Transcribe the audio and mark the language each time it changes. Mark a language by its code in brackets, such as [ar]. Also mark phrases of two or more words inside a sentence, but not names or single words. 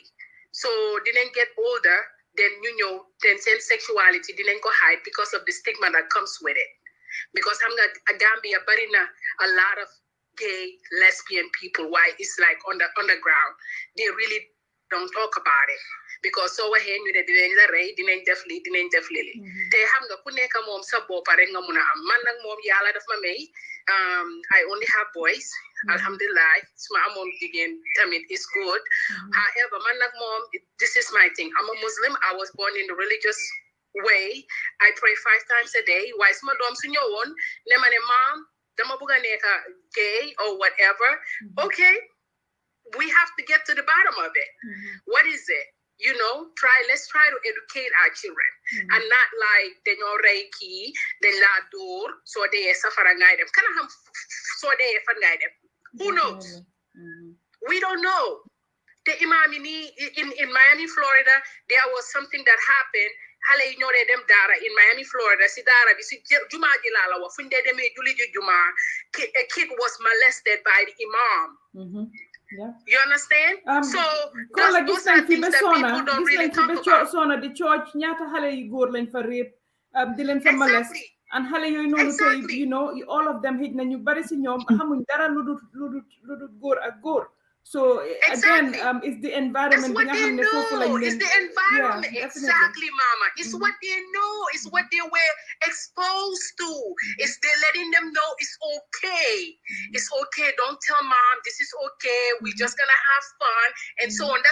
[en] So didn't get older, then then sexuality didn't go hide because of the stigma that comes with it. Because Gambia barina a lot of gay, lesbian people. Why it's like on the underground. They really don't talk about it. Because so we're here, [wo] dinañ def lii. Te xam nga ku nekk moom sa bopp rek nga mun a am. Man nag moom yàlla daf ma may. [en] I only have boys. [wo] Alhamdulillah. Suma amoon jigéen tamit [en] is good. However, [wo] man nag moom, [en] this is my thing. I'm a Muslim. I was born in the religious way. I pray 5 times a day. [wo] Why suma doom su ñëwoon ne ma ne maam dama bëgg a nekk gay [en] or whatever. Okay, we have to get to the bottom of it. What is it? Let's try to educate our children and not like [wo] dañoo rey kii dañ laa dóor soo dee safara ngay dem kana xam soo dee fan ngay dem. [en] Who knows? We don't know. The imam in Miami, Florida, there was something that happened. [wo] Hale yi ñoo dee dem daara in Miami, Florida. Si daara bi si juma ji laa la wax fu ñu dee demee julli ji juma [en] a kid was molested by the imam. Yeah. You understand? So those are things that people don't really talk about. [wo] Sona [en] the church [wo] ñaata xale yu góor lañ fa rape di leen fa molest and xale yooyu noonu tey [en] all of them [wo] xëj na ñu bari si ñoom xamuñ dara lu dul góor ak góor. [en] So again, it's the environment. That's what they know. It's the environment. Yeah, exactly, Mama. It's what they know. It's what they were exposed to. It's they're letting them know it's okay. It's okay. Don't tell mom this is okay. We're just gonna have fun and so on.